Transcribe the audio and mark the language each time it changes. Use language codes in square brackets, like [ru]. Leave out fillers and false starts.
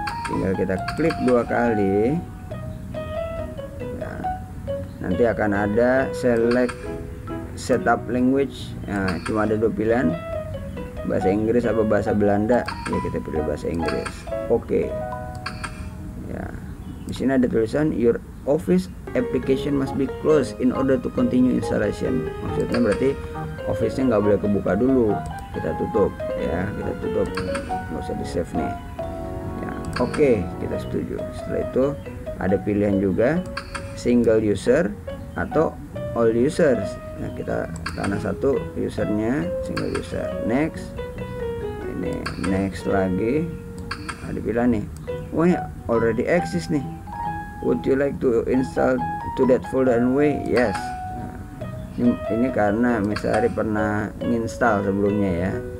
[id] tinggal kita klik 2 kali ya, nanti akan ada [en] select setup language. [id] Nah, cuma ada 2 pilihan, bahasa Inggris atau bahasa Belanda. Ya, kita pilih bahasa Inggris. Oke. Ya, di sini ada tulisan [en] your Office application must be closed in order to continue installation. [id] Maksudnya berarti Office-nya nggak boleh kebuka dulu, kita tutup ya, kita tutup, nggak usah di save nih ya. Oke, kita setuju. Setelah itu ada pilihan juga single user atau all users. Nah, kita karena satu usernya single user. [en] Next, [id] ini next lagi, ada pilihan nih, wah ya, [en] already exist [id] nih, [en] would you like to install to that folder and way? Yes. [id] Nah, ini karena misalnya pernah install sebelumnya ya.